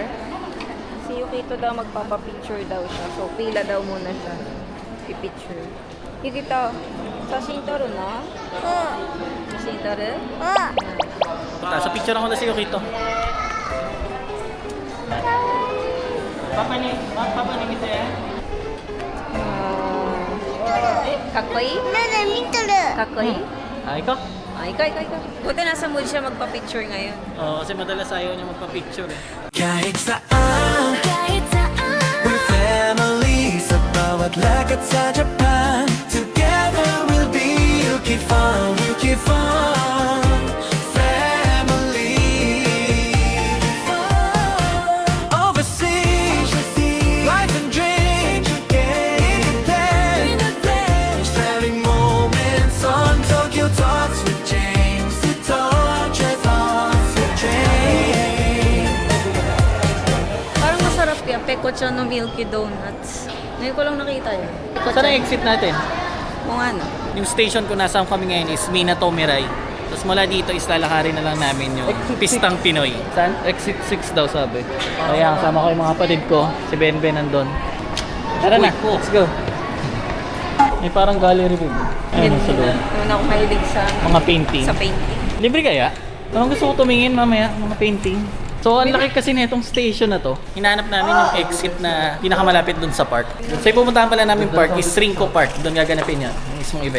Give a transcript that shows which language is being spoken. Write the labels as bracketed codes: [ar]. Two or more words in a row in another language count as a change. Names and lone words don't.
[tl] Si Yukito daw magpapapicture daw siya. So pila daw muna siya. Pipicture. Yukito, [ja] 写真撮るの? 写真撮る? [tl] Sa picture ako na si Yukito. Papa ni kita ya. Kakkoi? Kakkoi? Ikaw? Ikaw. Buti nasa mood siya magpa-picture ngayon. Oo, kasi madalas ayaw niya magpa-picture eh. kahit saan [en] We're family [tl] sa bawat lakad sa Japan. [en] Together we'll be Yukifon family. Overseas, life and dreams in Japan. Sharing moments on Tokyo Talks with James. Thoughts with James. [tl] Parang masarap yan. Peko-chan no Milky Donuts. Ngayon ko lang nakita yun. Saan ang exit natin? Kung ano? Yung station kung nasaan kami ngayon is Minato Mirai. Tapos mula dito is lalakarin na lang namin yung Pistang Pinoy. Saan? Exit 6 daw sabi. Kaya kasama ko yung mga kapatid ko. Si Benben nandun. Tara na, [en] let's go. [tl] May parang gallery view. Ayun sa loob. Naman ako mahilig sa Mga painting. painting. Libre kaya? Parang gusto ko tumingin mamaya, mga painting. So, ang laki kasi na itong station na to. Hinahanap namin yung exit na pinakamalapit dun sa park. So, yung pupuntahan pala namin park is Rinko Park. Doon gaganapin yun, yung mismong event.